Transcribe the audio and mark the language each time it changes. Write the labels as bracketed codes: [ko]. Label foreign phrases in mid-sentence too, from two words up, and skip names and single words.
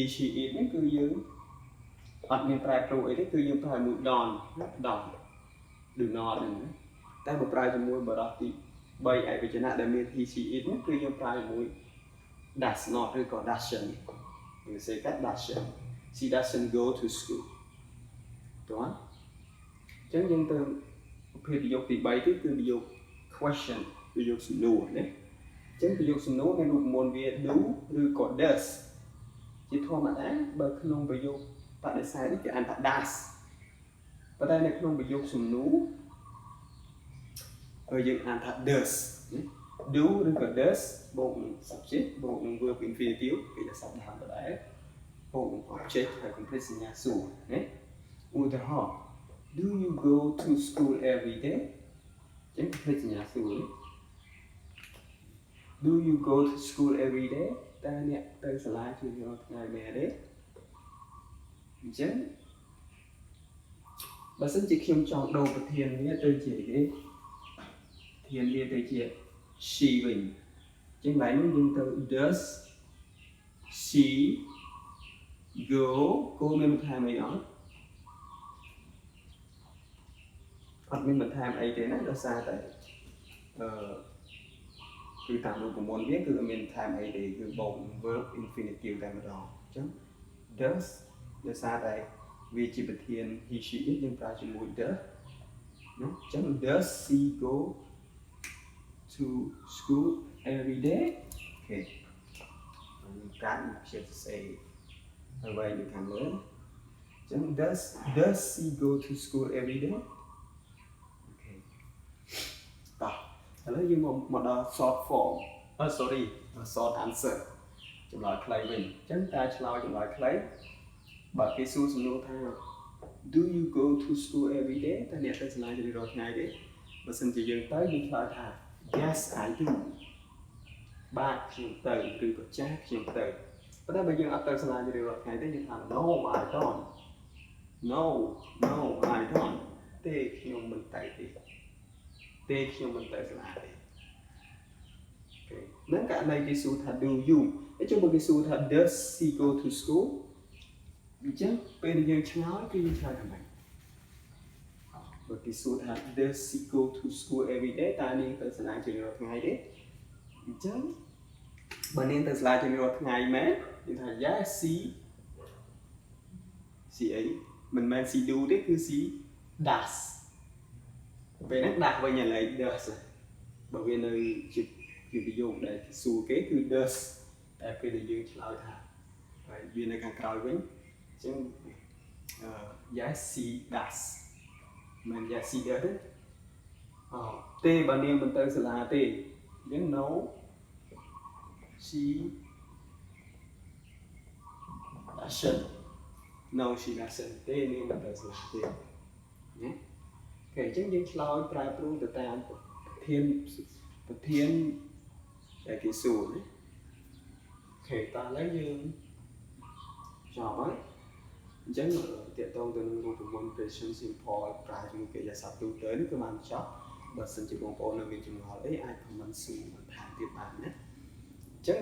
[en] she it [km] នេះគឺយើងអត់មានប្រែប្រួលអីទេគឺយើងប្រើមួយ [en] don do not [km] ហ្នឹងណាតែបើប្រើជាមួយបរិបទទី 3ឯកវចនៈដែលមាន [en] he she it [km] នេះគឺយើងប្រើជាមួយ [en] does not [km] ឬក៏ doesn't យើងសេកាត់ [en] doesn't she doesn't go to school [km] តោះអញ្ចឹងយើងទៅប្រភេទប្រយោគទី3ទៀតគឺប្រយោគ question ប្រយោគសំណួរណាអញ្ចឹងប្រយោគសំណួរមានរូបមន្តវា do ឬក៏ does ជាធម្មតាបើក្នុងប្រយោគបដិសេធនេះគេអានថា does ប៉ុន្តែនៅក្នុងប្រយោគសំណួរ យើងអានថា [en] does do [km] ឬក៏ does បូកនឹង subject បូកនឹង [en] verb infinitive [km] គេจะសព្ទដើមដដែលបូកនឹង object ហើយ complete សញ្ញាសួរណាឧទាហរណ៍ [en] do you go to school every day [km] អញ្ចឹង complete សញ្ញាសួរ [en] do you go to school every day [km] តើអ្នកទៅសាលាជារៀងរាល់ថ្ងៃមែនទេអញ្ចឹង បើសិនជាខ្ញុំចង់ដូរប្រធានវាទៅជាអីប្រធានវាទៅជា she វិញអញ្ចឹងឡើយនេះយើងទៅ [en] does she go [km] មានបន្ថែមអីអត់មានបន្ថែមអីទេណាដោយសារតែគឺតាមរូបមន្តវាគឺអត់មានបន្ថែម អីទេគឺបូក [en] verb infinitive [km] តែម្ដងអញ្ចឹង does ដោយសារតែវាជាប្រធាន [en] he she it [km] យើងប្រើជាមួយ does ណាអញ្ចឹង [en] does she go to school every day [km] អូខេយើងកាត់ជា say ហើយវាយនៅខាងលើអញ្ចឹង [en] does she go to school every day [km] អូខេតោះឥឡូវយើង មកដល់ [en] short form short answer [km] ចម្លើយខ្លីវិញអញ្ចឹងការឆ្លើយចម្លើយខ្លីបើគេសួរសំ ណួរថា [en] do you go to school every day [km] តើអ្នកទៅសាលាជារៀងរាល់ថ្ងៃទេបើសិនជាយើងទៅយើងឆ្លើយថា [en] yes I do [km] បាទខ្ញុំទៅឬក៏ចាស់ខ្ញុំទៅប៉ុន្តែបើយើងអត់ទៅសាលាជារៀងរាល់ថ្ងៃទេយើងថា [en] no I don't no I don't [km] ទេខ្ញុំមិនទៅទេខ្ញុំមិនទៅសាលាទេ ហ្នឹងករណីគេសួរថា [en] do you [km] អញ្ចឹងបើគេសួរថា [en] does she go to school [km] អញ្ចឹងពេលដែលយើងឆ្លើយគឺយើងឆ្លើយថាម៉េចបើគេសួរថា [en] does she go to school every day [km] តើនាងទៅសាលាជារៀងរាល់ថ្ងៃទេអញ្ចឹងបើនាងទៅសាលាជារៀងរាល់ថ្ងៃមែនយើងថា yes she អីមិនមែន [en] she do [km] ទេគឺ [en] she does [km] ពេលហ្នឹងដាក់វិញឥឡូវ does បើវានៅជាប្រយោគដែលគេសួរគេគឺ does តែពេលដែលយើងឆ្លើយថាហើយវានៅខាងក្រោយវិញអញ្ចឹង [en] yes she does [km] មិន [en] yes she does [km] ទេបើនាងមិនទៅសាលាទេអញ្ចឹង [en] no she [km] doesn't ទេនាងមិនទៅសាលាទេណាអូខេអញ្ចឹងយើងឆ្លើយប្រែប្រួលទៅតាមប្រធានដែលគេសួរណាអូខេតោះឥឡូវយើងចប់ហើយអញ្ចឹងតកតងទៅនឹងរូបមន្ត [en] present simple [km] ប្រើជាមួយកិរិយាសព្ទទូទៅនេះគឺបានចប់បើសិនជាបងប្អូននៅមានចម្ងល់អីអាច comment សួរបន្ថែមទៀតបានណាអញ្ចឹង